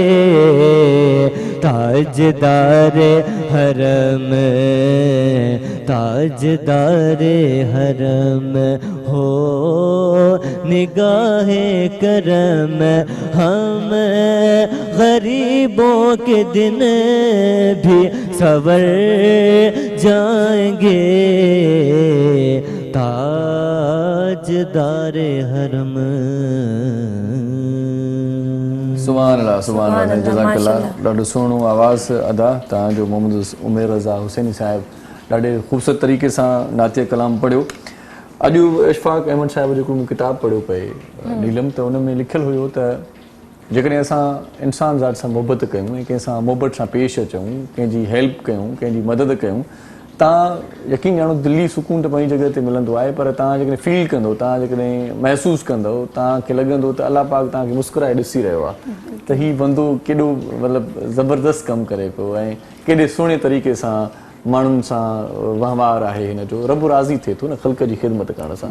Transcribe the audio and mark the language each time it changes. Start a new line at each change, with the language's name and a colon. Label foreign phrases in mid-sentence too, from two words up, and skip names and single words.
Urdu: تاجدار حرم تاجدار حرم ہو نگاہ کرم ہم غریبوں کے دن بھی سنور جائیں گے تاجدار حرم
Arabic: سبحان اللہ سبحان اللہ جزاک اللہ
Sindhi: ॾाढो सुहिणो आवाज़ अदा तव्हांजो मोहम्मद उमेर रज़ा हुसैनी साहिब ॾाढे ख़ूबसूरत तरीक़े सां नातिया कलाम पढ़ियो अॼु इशफ़ाक़ अहमद साहिब जेको मूं किताबु पढ़ियो पए नीलम त उन में लिखियलु हुयो त जेकॾहिं असां इंसान ज़ात सां मुहबत कयूं ऐं कंहिंसां मुहबत सां पेश अचूं कंहिंजी हेल्प कयूं कंहिंजी मदद कयूं तव्हां यकीन ॼाणो दिली सुकून त पंहिंजी जॻह ते मिलंदो आहे पर तव्हां जेकॾहिं फील कंदो तव्हां जेकॾहिं महसूसु कंदो तव्हांखे लॻंदो त अलाह पाक तव्हांखे मुस्कुराए ॾिसी रहियो आहे त हीउ बंदो केॾो मतिलबु ज़बरदस्त कमु करे पियो ऐं केॾे सुहिणे तरीक़े सां माण्हुनि सां वहिंवार आहे हिन जो रब राज़ी थिए थो न ख़ल्क़ जी ख़िदमत करण सां